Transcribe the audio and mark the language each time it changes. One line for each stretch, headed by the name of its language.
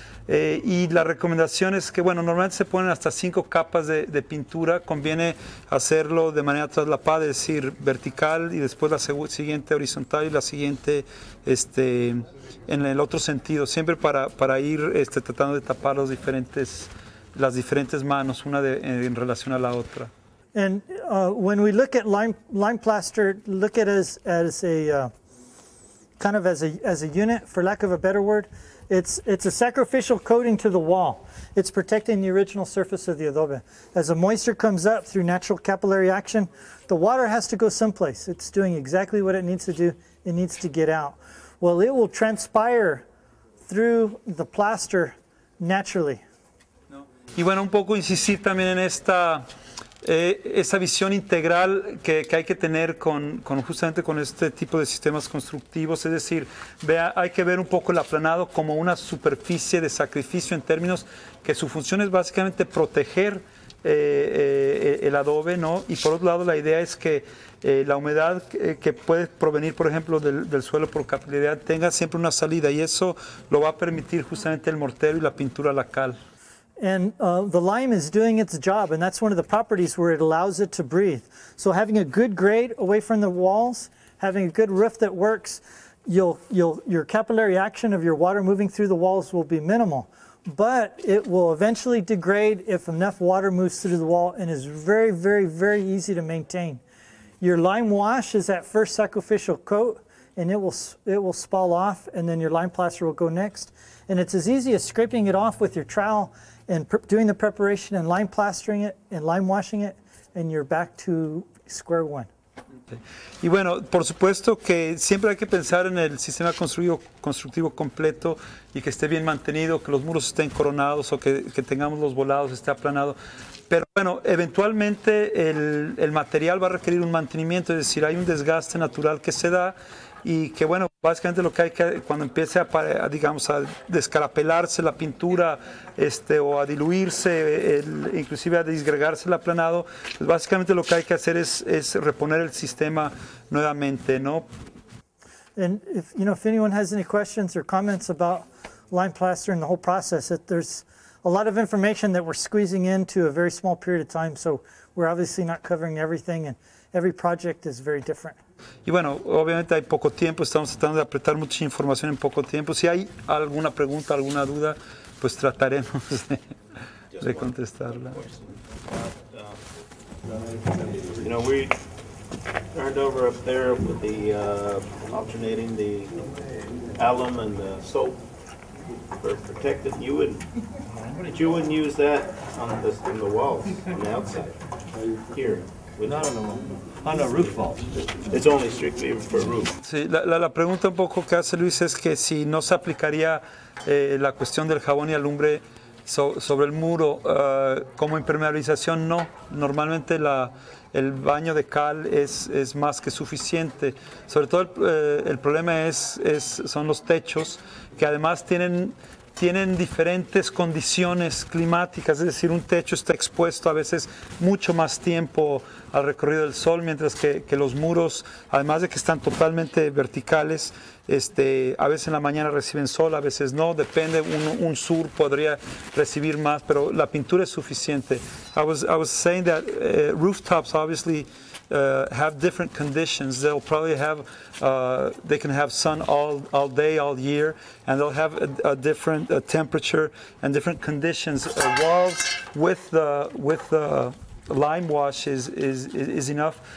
Spanish: Y la recomendación es que, bueno, normalmente se ponen hasta 5 capas de pintura, conviene hacerlo de manera traslapada, es decir, vertical y después la siguiente horizontal y la siguiente en el otro sentido, siempre para ir tratando de tapar las diferentes manos, una en relación a la otra.
English: And when we look at lime plaster, look at it as a kind of as a unit, for lack of a better word. It's a sacrificial coating to the wall. It's protecting the original surface of the adobe. As the moisture comes up through natural capillary action, the water has to go someplace. It's doing exactly what it needs to do. It needs to get out. Well, it will transpire through the plaster naturally.
Spanish: Y bueno, un poco insistir también en esa visión integral que hay que tener justamente con este tipo de sistemas constructivos, es decir, hay que ver un poco el aplanado como una superficie de sacrificio en términos que su función es básicamente proteger el adobe, ¿no? Y por otro lado la idea es que la humedad que puede provenir, por ejemplo, del suelo por capilaridad tenga siempre una salida, y eso lo va a permitir justamente el mortero y la pintura a la cal.
English: And the lime is doing its job, and that's one of the properties where it allows it to breathe. So having a good grade away from the walls, having a good roof that works, your capillary action of your water moving through the walls will be minimal. But it will eventually degrade if enough water moves through the wall, and is very, very, very easy to maintain. Your lime wash is that first sacrificial coat, and it will spall off, and then your lime plaster will go next. And it's as easy as scraping it off with your trowel and doing the preparation and lime plastering it and lime washing it, and you're back to square one.
Spanish: Y bueno, por supuesto que siempre hay que pensar en el sistema constructivo completo y que esté bien mantenido, que los muros estén coronados o que tengamos los volados, esté aplanado. Pero bueno, eventualmente el material va a requerir un mantenimiento, es decir, hay un desgaste natural que se da y que bueno, básicamente lo que hay que, cuando empiece digamos, a descarapelarse la pintura o a diluirse, inclusive a disgregarse el aplanado, pues básicamente lo que hay que hacer es reponer el sistema nuevamente, ¿no?
English: And if anyone has any questions or comments about lime plaster and the whole process, there's a lot of information that we're squeezing into a very small period of time, so we're obviously not covering everything, and every project is very different.
Spanish: Y bueno, obviamente hay poco tiempo, estamos tratando de apretar mucha información en poco tiempo. Si hay alguna pregunta, alguna duda, pues trataremos de contestarla.
English: We turned over up there with the alternating the alum and the soap for protected. You wouldn't use that on the walls on the outside here. Not on a roof vault. It's only strictly for roof.
Spanish: Sí, la pregunta un poco que hace Luis es que si no se aplicaría la cuestión del jabón y alumbre sobre el muro como impermeabilización. No, normalmente el baño de cal es más que suficiente. Sobre todo el problema son los techos, que además tienen diferentes condiciones climáticas, es decir, un techo está expuesto a veces mucho más tiempo al recorrido del sol, mientras que los muros, además de que están totalmente verticales, a veces en la mañana reciben sol, a veces no, depende, un sur podría recibir más, pero la pintura es suficiente.
English: I was saying that rooftops obviously have different conditions. They'll probably have, they can have sun all day, all year, and they'll have a different temperature and different conditions. Walls with the lime wash is enough.